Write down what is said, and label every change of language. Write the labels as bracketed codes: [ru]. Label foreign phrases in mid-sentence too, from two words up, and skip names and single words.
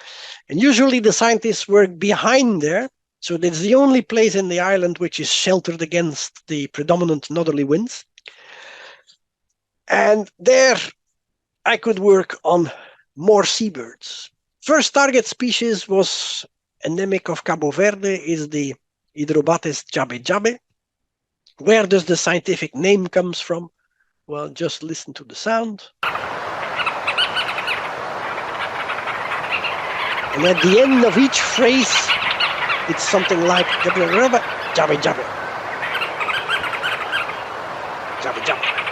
[en] And usually the scientists work behind there. So that's the only place in the island which is sheltered against the predominant northerly winds. And there I could work on more seabirds. First target species was endemic of Cabo Verde, is the Hydrobates jabe-jabe. Where does the scientific name comes from? Well, just listen to the sound. And at the end of each phrase, it's something like jabe-jabe, jabe-jabe. Jabe-jabe.